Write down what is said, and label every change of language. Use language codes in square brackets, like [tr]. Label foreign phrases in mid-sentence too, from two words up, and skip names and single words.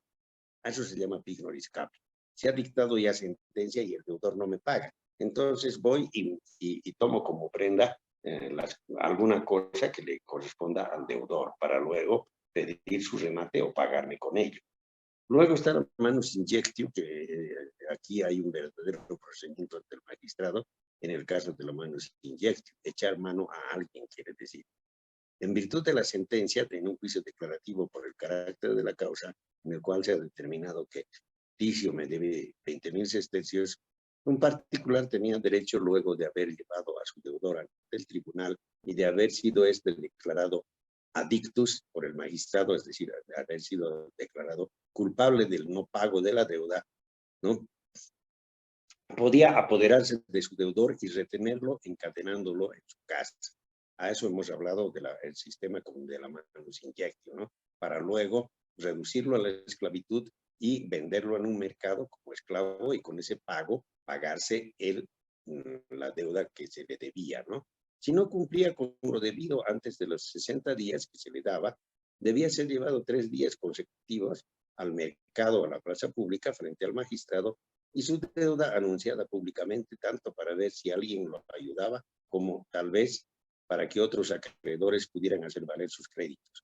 [es] A eso se llama [la] pignoris capio. [es] Se ha dictado ya sentencia y el deudor no me paga. Entonces voy y tomo como prenda alguna cosa que le corresponda al deudor para luego pedir su remate o pagarme con ello. Luego está la [la] manus injectio, [es] que aquí hay un verdadero procedimiento del magistrado, en el caso de la [la] manus injectio, [es] echar mano a alguien, quiere decir. En virtud de la sentencia, en un juicio declarativo por el carácter de la causa, en el cual se ha determinado que Ticio me debe 20.000 sestercios, un particular tenía derecho, luego de haber llevado a su deudor ante el tribunal y de haber sido este declarado adictus por el magistrado, es decir, de haber sido declarado culpable del no pago de la deuda, ¿no? Podía apoderarse de su deudor y retenerlo encadenándolo en su casa. A eso hemos hablado del sistema de la [la] manus injectio, [es] ¿no? Para luego reducirlo a la esclavitud y venderlo en un mercado como esclavo y con ese pago pagarse la deuda que se le debía, ¿no? Si no cumplía con lo debido antes de los 60 días que se le daba, debía ser llevado 3 días consecutivos al mercado, a la plaza pública, frente al magistrado, y su deuda anunciada públicamente, tanto para ver si alguien lo ayudaba, como tal vez para que otros acreedores pudieran hacer valer sus créditos.